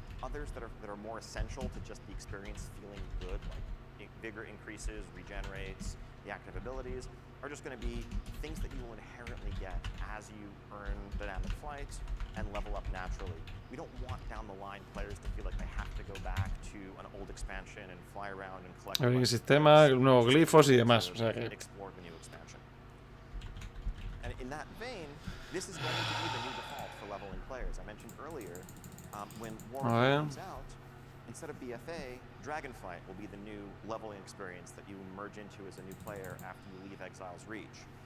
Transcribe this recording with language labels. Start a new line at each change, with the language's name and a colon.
English: Others that are more essential to just the experience feeling good, like vigor increases, regenerates, the active abilities, are just going to be things that you will inherently get as you earn dynamic flight and level up naturally. We don't want down the line players to feel like they have to go back to an old expansion and fly around and collect
Spanish: el sistema, nuevos glifos y demás. O sea que...
English: explore the new expansion. And in that vein, this is going to be the new default for leveling players. I mentioned earlier, when Warbands comes out, instead of BFA, Dragonflight will be the new leveling experience that you merge into as a new player after you leave Exile's Reach.